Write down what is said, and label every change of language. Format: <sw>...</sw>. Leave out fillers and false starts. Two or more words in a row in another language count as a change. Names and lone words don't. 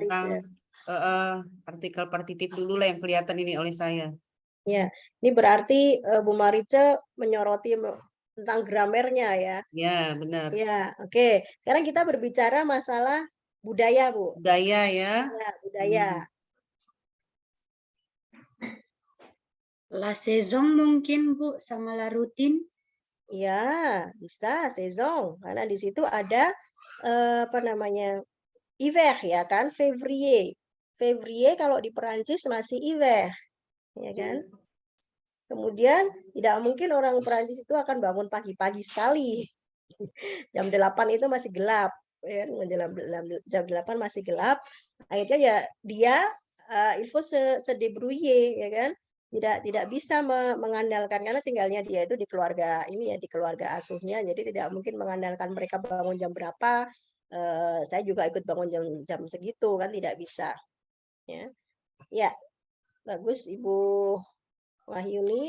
<id>tentang artikel partitif dulu lah yang kelihatan ini oleh saya. Ya, ini berarti Bu Marica menyoroti tentang gramernya ya. Ya, benar. Ya, oke. Sekarang kita berbicara masalah budaya, Bu. Budaya ya. Ya, budaya.</id> <fr>La saison</fr> <id>mungkin Bu, sama</id> <fr>la routine.</fr> <id>Ya, bisa saison. Karena di situ ada apa namanya, hiver ya kan, février. Février kalau di Perancis masih hiver, ya kan. Kemudian tidak mungkin orang Perancis itu akan bangun pagi-pagi sekali. Jam 8 itu masih gelap, ya, jam 8 masih gelap. Akhirnya ya dia</id> <fr>il faut se débrouiller</fr> <id>ya kan. Tidak bisa mengandalkan, karena tinggalnya dia itu di keluarga ini ya, di keluarga asuhnya, jadi tidak mungkin mengandalkan mereka bangun jam berapa. Saya juga ikut bangun jam segitu kan, tidak bisa. Ya, bagus Ibu Wahyuni.</id>